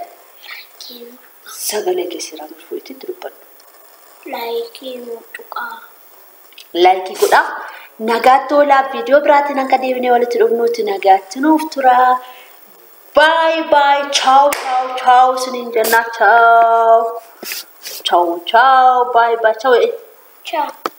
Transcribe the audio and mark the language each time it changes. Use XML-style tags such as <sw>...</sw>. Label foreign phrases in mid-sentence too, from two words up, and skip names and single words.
<om>Sagalee keessirraa nuuf itti dubbadhu. Laayikii nu tuqaa. Laayikii godhaa. Nagaatolaa viidiyoo biraatiin akka deebinee walitti dhufnuuti nagaatti nuuf tura.</om> <en>Bye bye.</en> <it>Ciao ciao ciao</it> <om>sinin jenna</om> <it>ciao. Ciao ciao</it> <en>bye bye</en> <it>ciao. Ciao.</it>